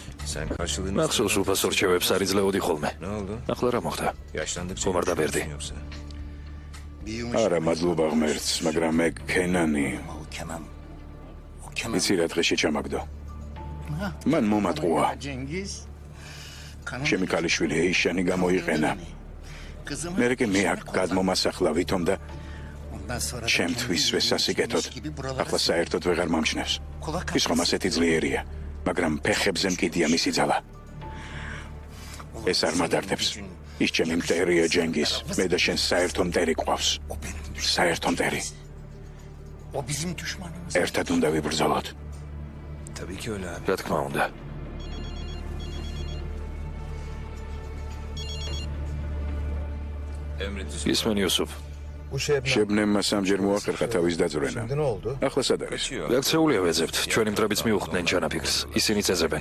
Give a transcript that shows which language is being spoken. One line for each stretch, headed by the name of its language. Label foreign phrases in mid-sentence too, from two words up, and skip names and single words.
Turkish: Sen karşılığını...
Georgian: მახსოვს უფასო რჩევებს არ იძლეოდი ხოლმე.
Turkish: Ne oldu?
Georgian: ახლა რა მოხდა?
Turkish: Yaşlandıkça... Komar da verdi. Yoksa...
Georgian: არა მადლობა ღმერთს, მაგრამ მე ქენანი
Turkish: O Kenan. O Kenan.
Georgian: იცი რა დღეში ჩამაგდო. მან მომატყუა.
Turkish: Cengiz.
Georgian: ჩემი ქალიშვილი ეიშანი გამოიყენა.
Turkish: Kızımı.
Georgian: მე კი მე აქ გადმომასახლა ვითომ და
Turkish: Ondan sonra...
Georgian: ჩემთვისვე სასიკეთოდ. ახლა საერთოდ ვეღარ მომჩნევს. ის ხომ ასეთი ძლიერია, მაგრამ ფეხებზე მკიდია მისი ძალა. ეს არ მადარდებს. ის ჩემი მტერია ჯენგის. მე და შენ საერთო მტერი გვყავს.
Turkish: O benim düşmanım.
Georgian: საერთო მტერი.
Turkish: O bizim düşmanımız.
Georgian: ერთად უნდა ვიბრძოლოთ.
Turkish: Tabii ki öyle abi.
Georgian: რა თქმა უნდა.
Turkish: Emret Yusuf.
Georgian: ისმენ იუსუფ. შებნემმა სამჯერ მოახერხა თავის დაძვრენა. ახლა სად არის? გაქცეულია ვეძებთ. ჩვენი მტრებიც მიუხვდნენ ჩანაფიქრს. ისინი წეზებენ.